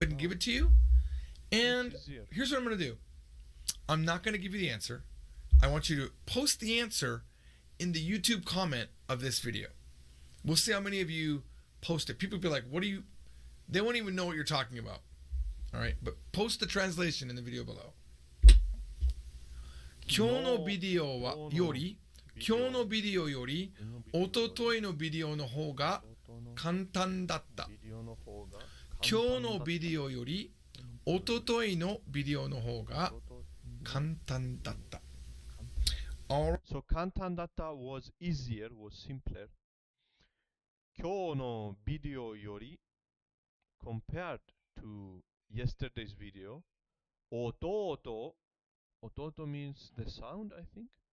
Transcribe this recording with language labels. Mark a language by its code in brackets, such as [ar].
[en] I can give it to you, and here's what I'm going to do. I'm not going to give you the answer. I want you to post the answer in the YouTube comment of this video. We'll see how many of you post it. People will be like, what do you... They won't even know what you're talking about. All right? But post the translation in the video below. [ja] 今日のビデオより、一昨日のビデオの方が簡単だった。今日のビデオより、一昨日のビデオの方が簡単だった。 [en] So [ja] kantan datta [en] was easier, was simpler. [ja] 今日のビデオより [en] compared to yesterday's video. 弟 means the sound, I think.